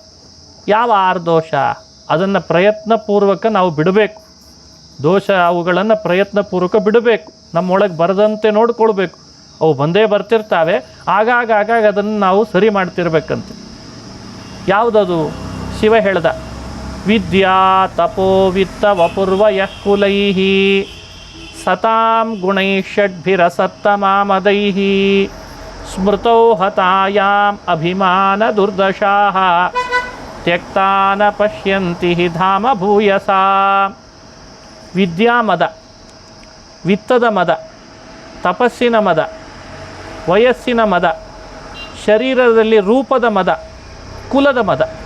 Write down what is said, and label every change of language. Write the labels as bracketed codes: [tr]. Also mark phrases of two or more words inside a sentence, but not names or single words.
[kn] ಯಾವ 6 ದೋಷ? ಅದನ್ನು ಪ್ರಯತ್ನಪೂರ್ವಕ ನಾವು ಬಿಡಬೇಕು. ದೋಷ ಅವುಗಳನ್ನು ಪ್ರಯತ್ನಪೂರ್ವಕ ಬಿಡಬೇಕು. ನಮ್ಮೊಳಗೆ ಬರದಂತೆ ನೋಡ್ಕೊಳ್ಬೇಕು. ಅವು ಬಂದೇ ಬರ್ತಿರ್ತಾವೆ, ಆಗಾಗ ಅದನ್ನು ನಾವು ಸರಿ ಮಾಡ್ತಿರ್ಬೇಕಂತೆ. ಯಾವುದದು? ಶಿವ ಹೇಳ್ದ, [sa] ವಿದ್ಯಾ ತಪೋ ವಿತ್ತ ವಪುರ್ವ ಯಃ ಕುಲೈಃ ಸತಾಂ ಗುಣೈಷಡ್ಭಿರಸತ್ತಮಾಮದೈಃ ಸ್ಮೃತೌ ಹತಾಯಾಂ ಅಭಿಮಾನ ದುರ್ದಶಾಃ ತ್ಯಕ್ತಾನ ಪಶ್ಯಂತಿ ಧಾಮ ಭೂಯಸ. [kn] ವಿದ್ಯಾಮದ, ವಿತ್ತದ ಮದ, ತಪಸ್ಸಿನ ಮದ, ವಯಸ್ಸಿನ ಮದ, ಶರೀರದಲ್ಲಿ ರೂಪದ ಮದ, ಕುಲದ ಮದ.